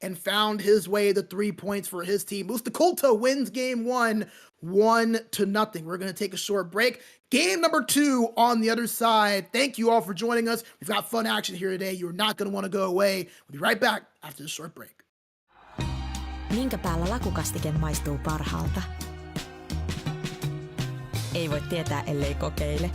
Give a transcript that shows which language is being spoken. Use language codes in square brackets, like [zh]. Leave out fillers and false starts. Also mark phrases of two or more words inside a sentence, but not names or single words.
[en] and found his way to 3 points for his team. Mustaa wins game 1, 1-0. We're going to take a short break. Game number 2 on the other side. Thank you all for joining us. We've got fun action here today. You're not going to want to go away. We'll be right back after this short break. [fi] Minkä päällä lakukastike maistuu parhaalta? Ei voi tietää, ellei kokeile.